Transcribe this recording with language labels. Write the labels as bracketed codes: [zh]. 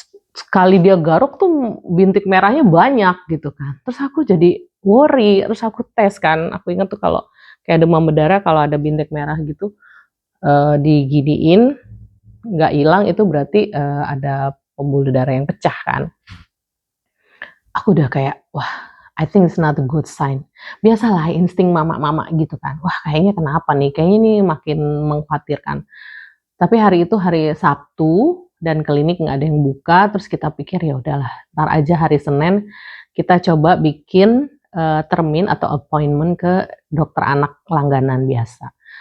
[id] Sekali dia garuk tuh bintik merahnya banyak gitu kan. Terus aku jadi worry, terus aku tes kan. Aku ingat tuh kalau kayak demam berdarah, kalau ada bintik merah gitu, diginiin, nggak hilang, itu berarti ada pembuluh darah yang pecah kan. Aku udah kayak, wah, [en] I think it's not a good sign. [id] Biasalah insting mama-mama gitu kan. Wah, kayaknya kenapa nih? Kayaknya ini makin mengkhawatirkan. Tapi hari itu hari Sabtu dan klinik nggak ada yang buka, terus kita pikir ya udahlah, ntar aja hari Senin kita coba bikin termin atau appointment ke dokter anak langganan biasa.